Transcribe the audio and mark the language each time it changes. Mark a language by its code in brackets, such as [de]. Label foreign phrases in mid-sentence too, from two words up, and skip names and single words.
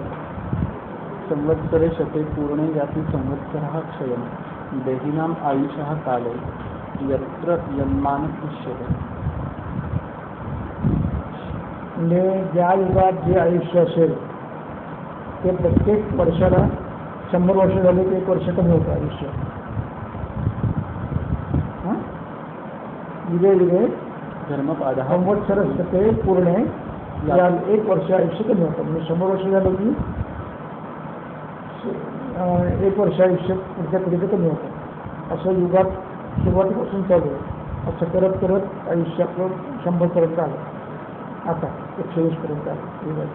[sa] संवत्सरे शते पूर्णे जाती संवत्सरः क्षयं देहिनाम् आयुषः काले यत्र यन्मानः पुष्यते. [mr] म्हणजे ज्या युगात जे आयुष्य असेल ते प्रत्येक वर्षाला 100 वर्ष झाले की 1 वर्ष कमी होतं आयुष्य. [sa] युगे युगे धर्मपादः संवत्सरस्ते पूर्ण [mr] या 1 वर्ष आयुष्य कमी होतं. म्हणजे 100 वर्ष झालं की 1 वर्ष आयुष्य पुढच्या पिढीचं कमी होतं. असं युगात सुरुवातीपासून चालू आहे. असं करत करत आयुष्य आपलं 100 पर्यंत आलं. आता 120 पर्यंत आलं युगात.